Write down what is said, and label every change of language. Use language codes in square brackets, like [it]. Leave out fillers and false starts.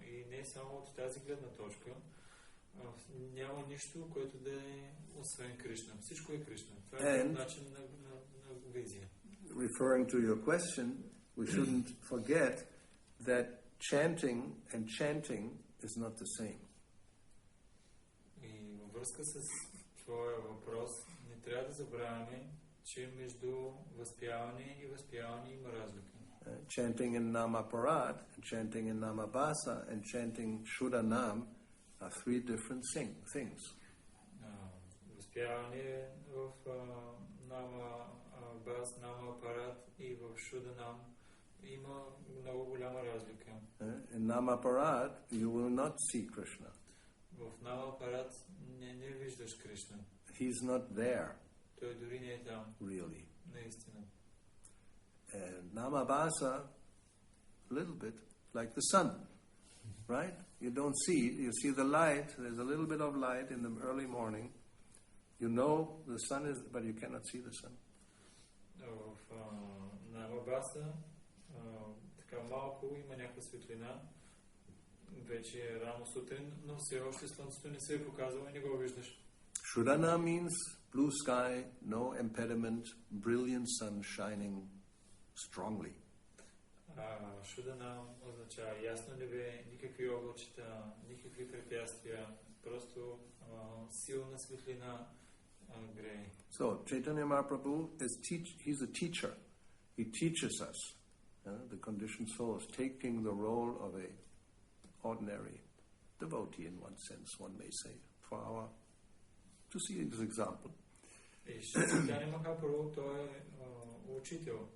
[bg] И не само от тази гледна точка. Няма нищо, което да е освен Кришна. Всичко е Кришна. Това е начин на визия. [en] Referring to your question, we shouldn't forget that chanting and chanting is not the same. [bg] И във връзка с твоя въпрос, не трябва да забравяме, че между възпяване и възпяване има разлика. [en] Chanting in Namaparat, chanting in Namabhasa, and chanting Shuddhanam are three different things. [bg] Възпяване в Намабас, Намапарат и в Шуданам има много голяма разлика. [en] In Namaparat, you will not see Krishna. [bg] В Намапарат не виждаш Кришна. [en] He's not there. [bg] Той дори не е там. [en] Really. [bg] Наистина. [en] And Namabhasa, a little bit like the sun, right? You don't see, you see the light, there's a little bit of light in the early morning. You know the sun is, but you cannot see the sun. [bg] В Намабаса така малко има някаква светлина. Вече е рано сутрин, но все още слънцето не се е показало и не го виждаш. [en] Shuddhana means blue sky, no impediment, brilliant sun shining strongly. [bg] Шудана означава ясно небе, никакви облачета, никакви препятствия, просто силна светлина грее. [en] So Chaitanya Mahaprabhu he's a teacher. He teaches us, the conditioned souls, taking the role of a ordinary devotee in one sense, one may say, to see his example. [bg] И Chaitanya Mahaprabhu, той е учител.